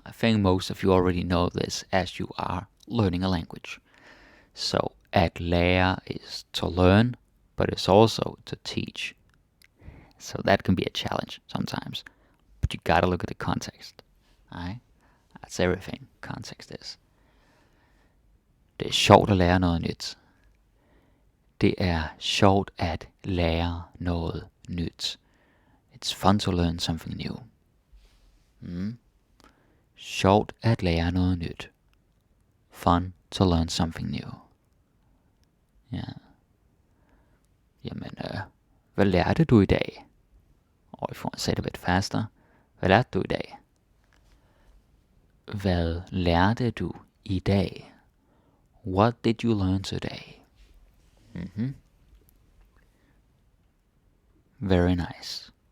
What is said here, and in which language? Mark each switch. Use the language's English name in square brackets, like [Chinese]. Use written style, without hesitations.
[English] I think most of you already know this as you are learning a language. So, at lære is to learn, but it's also to teach. So that can be a challenge sometimes. But you gotta look at the context. Alright? That's everything. Context is. [Danish] Det er sjovt at lære noget nyt. Det er sjovt at lære noget nyt. [English] It's fun to learn something new. [Danish] Sjovt at lære noget nyt. [English] Fun to learn something new. [Danish] Ja. Jamen, hvad lærte du i dag? [English] If you want to say it a bit faster. [Danish] Hvad lærte du i dag? [English] Hvad lærte du i dag? What did you learn today? Very nice.